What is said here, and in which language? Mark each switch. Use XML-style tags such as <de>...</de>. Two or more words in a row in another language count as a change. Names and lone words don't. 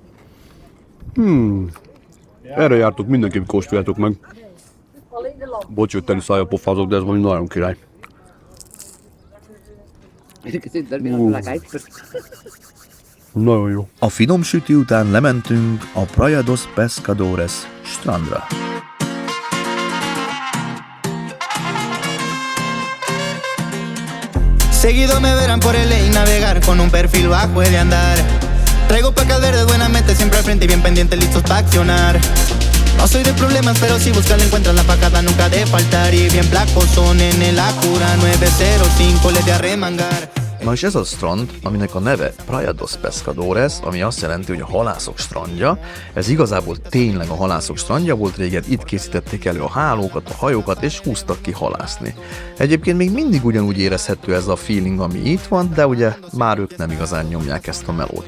<hu>Erre jártok, mindenképp kóstoljátok meg. Bocs, hogy teli szájjal pofázok, de ez valami nagyon király. Nagyon jó. A finom sütő után lementünk a Praia dos Pescadores strandra.</hu> <es>Seguido me verán por LA navegar con un perfil bajo de andar. Traigo pacas verdes buenamente siempre al frente y bien pendiente listos para accionar. No soy de problemas, pero si buscas la encuentras, la pacada nunca de faltar. Y bien placos son en el Acura 905, le de arremangar.</es> <hu>Na és ez a strand, aminek a neve Praia dos Pescadores, ami azt jelenti, hogy a halászok strandja. Ez igazából tényleg a halászok strandja volt, régen itt készítették elő a hálókat, a hajókat, és húztak ki halászni. Egyébként még mindig ugyanúgy érezhető ez a feeling, ami itt van, de ugye már ők nem igazán nyomják ezt a melót.</hu>